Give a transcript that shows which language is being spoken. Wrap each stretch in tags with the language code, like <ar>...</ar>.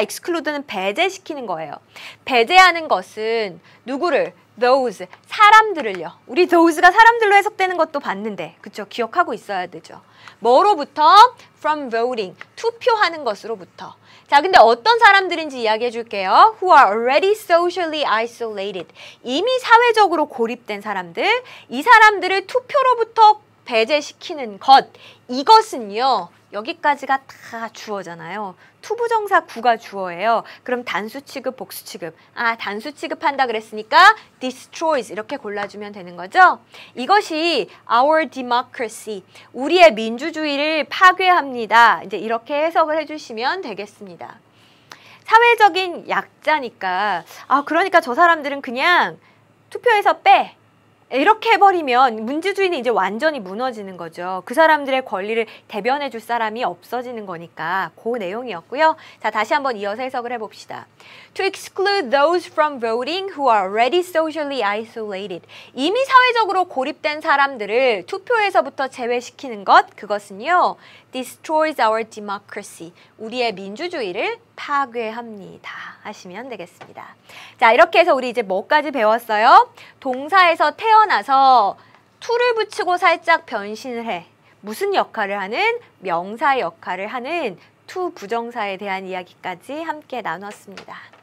<ko>exclude는 배제시키는 거예요. 배제하는 것은 누구를? those. 사람들을요. 우리 those가 사람들로 해석되는 것도 봤는데 그쵸? 기억하고 있어야 되죠. 뭐로부터?</ko> <en>From voting.</en> <ko>투표하는 것으로부터. 자, 근데 어떤 사람들인지 이야기해 줄게요.</ko> <en>Who are already socially isolated.</en> <ko>이미 사회적으로 고립된 사람들. 이 사람들을 투표로부터 배제시키는 것, 이것은요. 여기까지가 다 주어잖아요. 투부정사 구가 주어예요. 그럼 단수 취급, 복수 취급. 단수 취급한다 그랬으니까 destroys 이렇게 골라주면 되는 거죠. 이것이</ko> <en>our democracy,</en> <ko>우리의 민주주의를 파괴합니다. 이제 이렇게 해석을 해주시면 되겠습니다. 사회적인 약자니까 그러니까 저 사람들은 그냥 투표에서 빼. 이렇게 해버리면 민주주의는 이제 완전히 무너지는 거죠. 그 사람들의 권리를 대변해 줄 사람이 없어지는 거니까 그 내용이었고요. 자, 다시 한번 이어서 해석을 해봅시다.</ko> <en>To exclude those from voting who are already socially isolated.</en> <ko>이미 사회적으로 고립된 사람들을 투표에서부터 제외시키는 것, 그것은요.</ko> <en>destroys our democracy.</en> <ko>우리의 민주주의를 파괴합니다. 하시면 되겠습니다. 자, 이렇게 해서 우리 이제 뭐까지 배웠어요? 동사에서 태어나서 to를 붙이고 살짝 변신을 해. 무슨 역할을 하는? 명사 역할을 하는 to 부정사에 대한 이야기까지 함께 나눴습니다.</ko>